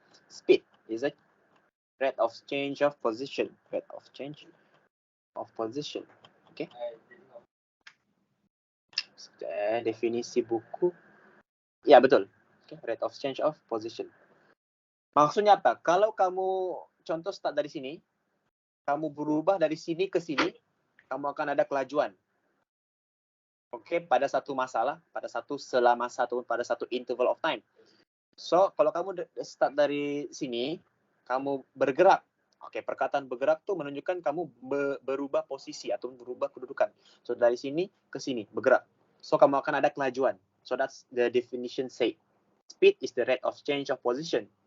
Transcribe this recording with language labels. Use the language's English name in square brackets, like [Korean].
[English] Speed is a rate of change of position. Rate of change of position. Okay. [Malay] Definisi buku. Ya, betul. Okay. [English] Rate of change of position. [Malay] Maksudnya apa? Kalau kamu contoh start dari sini, kamu berubah dari sini ke sini, kamu akan ada kelajuan. Oke, pada satu masalah, pada satu [English] interval of time. [Malay] So, kalau kamu start dari sini, kamu bergerak. Oke, perkataan bergerak tuh menunjukkan kamu berubah posisi atau berubah kedudukan. So, dari sini ke sini, bergerak. So, kamu akan ada kelajuan. [English] So, that's the definition say. Speed is the rate of change of position.